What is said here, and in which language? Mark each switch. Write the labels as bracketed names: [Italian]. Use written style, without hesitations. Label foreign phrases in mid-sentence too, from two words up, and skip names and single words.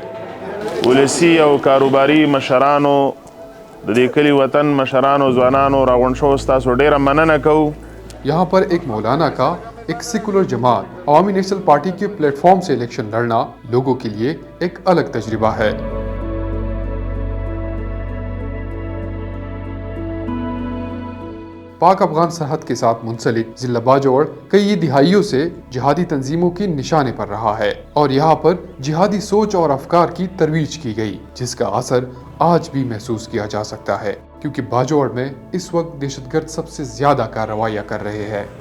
[Pashto] ولسی او کاروباری مشرانو د دې کلي وطن مشرانو ځوانانو راغونډ شو، ستاسو ډیره مننه کوو۔ [Urdu] یہاں پر ایک مولانا کا ایک سیکولر جماعت عوامی نیشنل پارٹی کے پلیٹ فارم سے الیکشن لڑنا لوگوں کے لیے ایک الگ تجربہ ہے۔ پاک افغان سرحد کے ساتھ منسلک ضلع باجوڑ کئی دہائیوں سے جہادی تنظیموں کے نشانے پر رہا ہے، اور یہاں پر جہادی سوچ اور افکار کی ترویج کی گئی، جس کا اثر آج بھی محسوس کیا جا سکتا ہے، کیونکہ باجوڑ میں اس وقت دہشت گرد سب سے زیادہ کارروائیاں کر رہے ہیں۔